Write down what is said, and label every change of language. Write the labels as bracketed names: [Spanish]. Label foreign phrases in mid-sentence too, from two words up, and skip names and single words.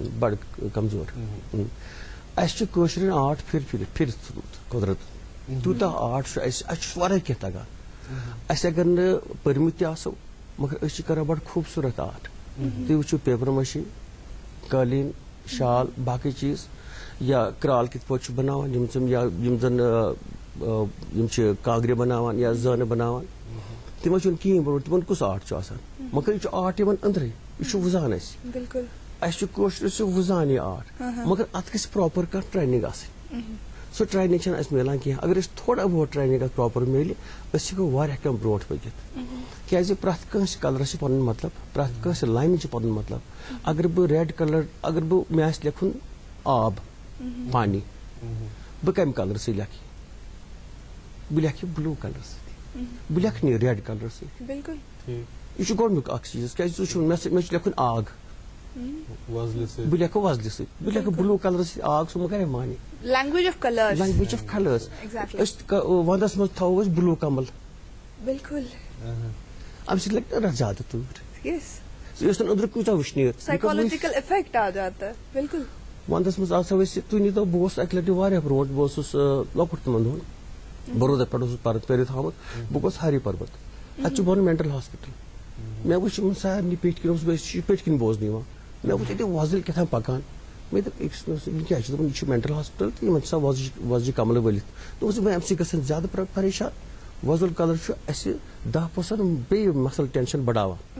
[Kashmiri] بڑ کمزور اَسہِ چھُ کٲشرٮ۪ن آرٹ پھِرِتھ ژھٕنمُت قۄدرت تیوٗتاہ آرٹ چھُ اَسہِ چھُ واریاہ کینٛہہ تگان اَسہِ اگر نہٕ پٔرمٕتۍ تہِ آسو مگر أسۍ چھِ کران بڑٕ خوٗبصوٗرت آرٹ تُہۍ وٕچھِو پیپر مٲشی قٲلیٖن شال باقٕے چیٖز یا کرال کِتھ پٲٹھۍ چھُ بناوان یِم زن یِم چھِ کاگرِ بناوان یا زٲنہٕ بناوان تِمن چھُنہٕ کِہیٖنۍ بنومُت تِمن کُس آرٹ چھُ آسان مگر یہِ چھُ آرٹ یِوان أنٛدرٕے یہِ چھُ وٕزان اَسہِ بالکل اَسہِ چھُ کٲشرِس چھُ وٕزان یہِ آرٹ مگر اتھ گژھِ پراپر کانٛہہ ٹریننگ آسٕنۍ سۄ ٹریننگ چھنہٕ اَسہِ میلان کینٛہہ اگر أسۍ تھوڑا بہت ٹریننگ اتھ پراپر میلہِ أسۍ ہٮ۪کو واریاہ کینٛہہ برونٛٹھ پٔکِتھ کیازِ پرٛٮ۪تھ کٲنٛسہِ کلرس چھُ پنُن مطلب پرٛٮ۪تھ کٲنٛسہِ لاینہِ چھُ پنُن مطلب اگر بہٕ [English] red colour [Kashmiri] اگر مےٚ آسہِ لیکھُن آب پانی بہٕ کمہِ کلر سۭتۍ لیکھٕ بہٕ لیکھٕ یہِ [English] blue colour [Kashmiri] سۭتۍ بہٕ لیکھٕ نہٕ یہِ [English] red colour [Kashmiri] سۭتۍ بالکل یہِ چھُ گۄڈنیُک اکھ چیٖز کیازِ ژٕ چھُ مےٚ چھُ لیکھُن آگ بہٕ لیکھٕ وۄزلہِ سۭتۍ بہٕ لیکھٕ [English] blue colour [Kashmiri] سۭتۍ آگ سُہ مہ کرے مانے [English] language of colours language of colours [Kashmiri] أسۍ ونٛدس منٛز تھاوو أسۍ بلوٗ کمل بالکل امہِ سۭتۍ لگہِ نہ زیادٕ تۭر یس یہِ ٲسۍ تن أنٛدرٕ کۭژاہ وٕشنیر [English] psychological effect [Urdu] آ جاتا ہے بالکل [Kashmiri] ونٛدس منٛز آسو أسۍ تُہۍ نیٖتو بہٕ اوسُس اکہِ لٹہِ واریاہ برونٛٹھ بہٕ اوسُس لۄکُٹ تِمن دۄہن برودا پٮ۪ٹھ اوسُس پٔرِتھ آمُت بہٕ گوٚوُس ہری پربت اتہِ چھُ بۄنہٕ [English] mental hospital [Kashmiri] مےٚ وٕچھ یِمن سارنٕے پیٚٹھۍ کِنۍ اوسُس بہٕ أسۍ چھِ پٔتھۍ کِنۍ بوزنہٕ یِوان مےٚ وٕچھ ییٚتہِ وۄزٕلۍ کیٛاہ تام پکان مےٚ دوٚپ أکِس یہِ کیٛاہ چھُ دوٚپُن یہِ چھُ [English] mental hospital [Kashmiri] تہٕ یِمن چھِ آسان وۄزجہِ کملہٕ ؤلِتھ دوٚپُس بہٕ امہِ سۭتۍ گژھن زیادٕ پریشان وۄزُل کلر چھُ اسہِ 10% بیٚیہِ [English] muscle tension [Kashmiri] بڑاوان